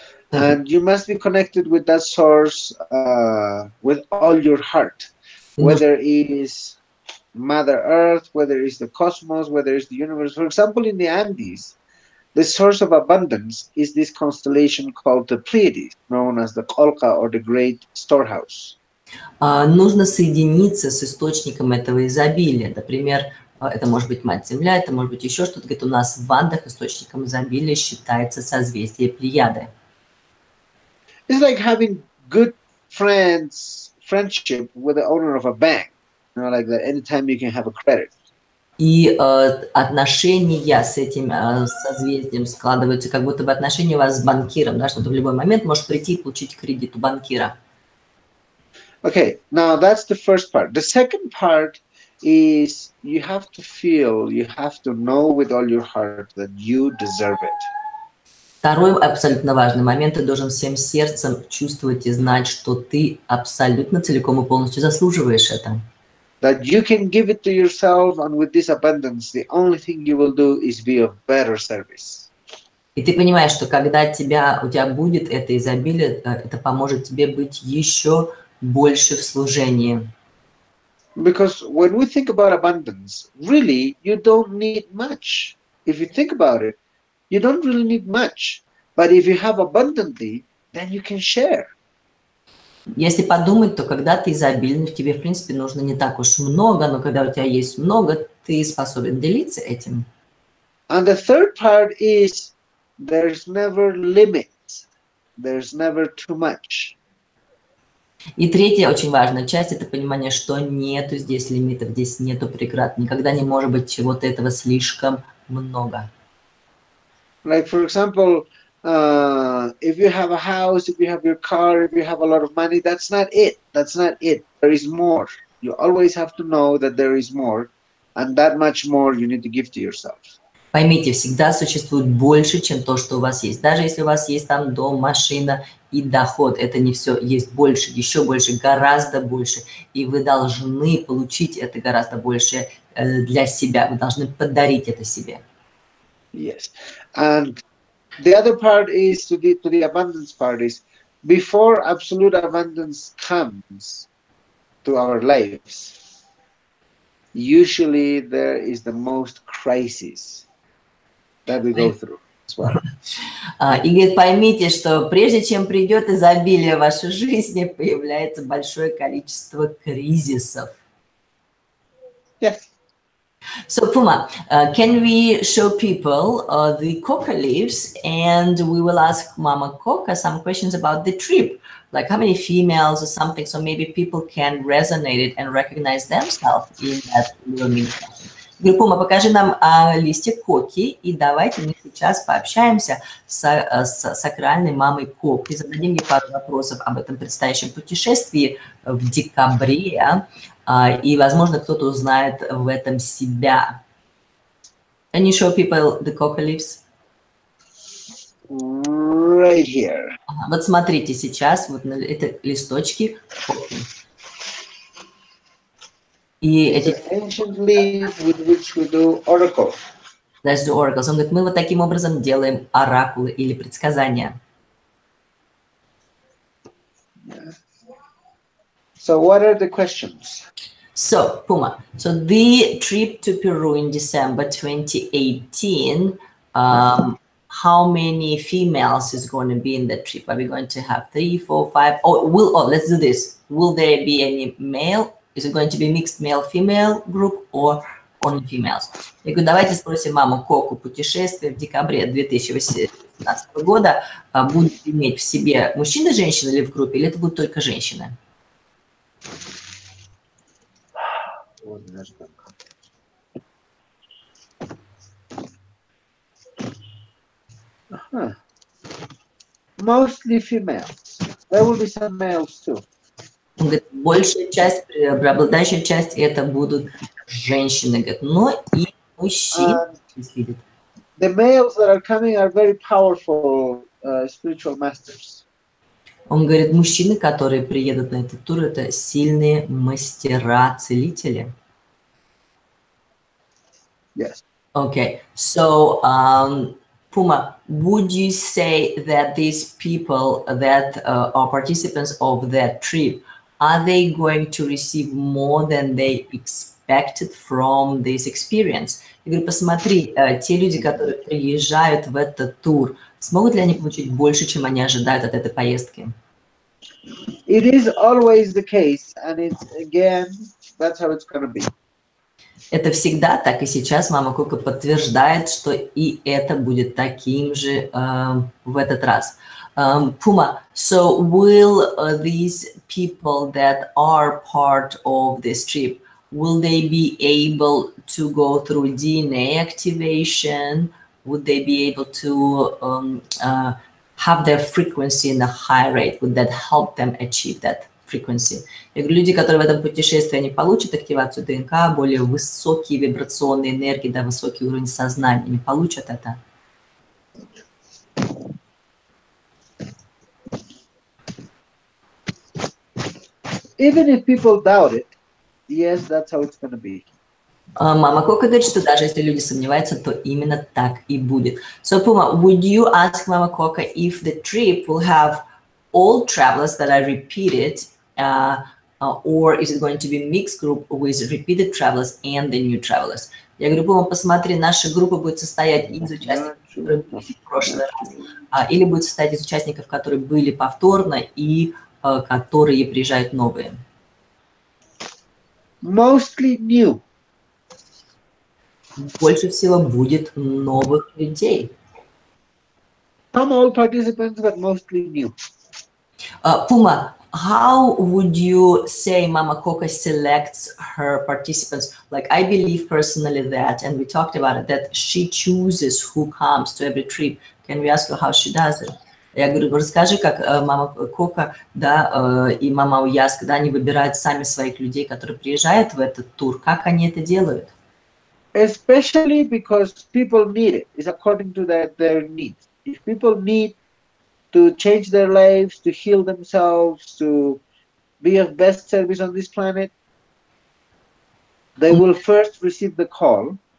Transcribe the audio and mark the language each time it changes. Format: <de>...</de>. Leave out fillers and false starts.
<en>And you must be connected with that source with all your heart, whether it is Mother Earth, whether it's the cosmos, whether it's the universe. For example, in the Andes, the source of abundance is this constellation called the Pleiades, known as the Colca or the Great Storehouse.</en> <ru>Нужно соединиться с источником этого изобилия. Например, это может быть Мать-Земля, это может быть еще что-то. Говорит, у нас в Андах источником изобилия считается созвездие Плеяды.</ru> <en>It's like having good friendship with the owner of a bank. You know, like that anytime you can have a credit.</en> <ru>И отношения с этим созвездием складываются, как будто бы отношения у вас с банкиром, да, что ты в любой момент можешь прийти и получить кредит у банкира.</ru> <en>Okay, now that's the first part. The second part is you have to feel, you have to know with all your heart that you deserve it.</en> <ru>Второй абсолютно важный момент, ты должен всем сердцем чувствовать и знать, что ты абсолютно целиком и полностью заслуживаешь это.</ru> <en>That you can give it to yourself, and with this abundance, the only thing you will do is be of better service.</en> <ru>И ты понимаешь, что когда у тебя будет это изобилие, это поможет тебе быть еще больше в служении.</ru> <en>Because when we think about abundance, really, you don't need much. If you think about it, you don't really need much. But if you have abundantly, then you can share.</en> <ru>Если подумать, то когда ты изобильный, тебе, в принципе, нужно не так уж много, но когда у тебя есть много, ты способен делиться этим.</ru> <en>And the third part is there's never limits. There's never too much.</en> <ru>И третья очень важная часть – это понимание, что нету здесь лимитов, здесь нету преград. Никогда не может быть чего-то этого слишком много.</ru> <en>Like, for example, if you have a house, if you have your car, if you have a lot of money, that's not it. That's not it. There is more. You always have to know that there is more, and that much more you need to give to yourself.</en> <ru>Поймите, всегда существует больше, чем то, что у вас есть. Даже если у вас есть там дом, машина и доход, это не все. Есть больше, еще больше, гораздо больше. И вы должны получить это гораздо больше для себя. Вы должны подарить это себе.</ru> <en>Yes. And the other part is to the abundance part is before absolute abundance comes to our lives, usually there is the most crisis that we go through as well.</en> <ru>И говорит, поймите, что прежде чем придет изобилие в вашей жизни, появляется большое количество кризисов.</ru> <en>Yes. So Puma, can we show people the coca leaves, and we will ask Mama Coca some questions about the trip, like how many females or something, so maybe people can resonate it and recognize themselves in that little mini session.</en> <ru>Говорю, Пума, покажи нам листик Коки, и давайте мы сейчас пообщаемся с сакральной мамой Коки, зададим ей пару вопросов об этом предстоящем путешествии в декабре, и, возможно, кто-то узнает в этом себя.</ru> <en>Can you show people the coca leaves? Right here.</en> <ru>Вот смотрите сейчас, вот это листочки коки. И эти...</ru> <en>Ancient leaf with which we do oracle. That's the oracles.</en> <ru>Он говорит, мы вот таким образом делаем оракулы или предсказания.</ru> <en>So what are the questions? So, Puma, so the trip to Peru in December 2018, how many females is going to be in that trip? Are we going to have 3, 4, 5? Oh, let's do this. Will there be any male? Is it going to be mixed male-female group or only females?</en> <ru>Я говорю, давайте спросим маму Коку, путешествие в декабре 2018 года будет иметь в себе мужчины и женщины или в группе, или это будут только женщины?</ru> <en>Mostly females. There will be some males too.</en> <ru>Он говорит, большая часть, преобладающая часть это будут женщины, говорит, но и мужчины.</ru> <en>The males that are coming are very powerful spiritual masters.</en> <ru>Он говорит, мужчины, которые приедут на этот тур, это сильные мастера-целители.</ru> <en>Yes. Okay, so Puma, would you say that these people that are participants of that trip, are they going to receive more than they expected from this experience?</en> <ru>Я говорю, посмотри, те люди, которые приезжают в этот тур, смогут ли они получить больше, чем они ожидают от этой поездки?</ru> <en>It is always the case, and it's again, that's how it's going to be.</en> <ru>Это всегда так, и сейчас мама Кока подтверждает, что и это будет таким же в этот раз.</ru> <en>Puma, so will these people that are part of this trip, will they be able to go through DNA activation? Would they be able to have their frequency in a high rate? Would that help them achieve that frequency?</en> <ru>Я говорю, люди, которые в этом путешествии, они получат активацию ДНК, более высокие вибрационные энергии, да, высокий уровень сознания, они получат это.</ru> <en>Even if people doubt it, yes, that's how it's going to be.</en> <ru>Мама Кока говорит, что даже если люди сомневаются, то именно так и будет.</ru> <en>So, Puma, would you ask Mama Coca if the trip will have all travelers that are repeated, or is it going to be mixed group with repeated travelers and the new travelers?</en> <ru>Я говорю, Пума, посмотри, наша группа будет состоять из участников, которые были в прошлый раз, или будет состоять из участников, которые были повторно, и которые приезжают новые.</ru> <en>Mostly new.</en> <ru>Больше всего будет новых людей.</ru> <en>Some old participants, but mostly new. Puma, how would you say Mama Coca selects her participants? Like, I believe personally that, and we talked about it, that she chooses who comes to every trip. Can we ask her how she does it?</en> <ru>Я говорю, расскажи, как Мама Кока, да, и Мама Уяска, да, они выбирают сами своих людей, которые приезжают в этот тур. Как они это делают?</ru> <en>Especially because people need it. It's according to their needs. If people need to change their lives, to heal themselves, to be of best service on this planet, they will first receive the call.</en>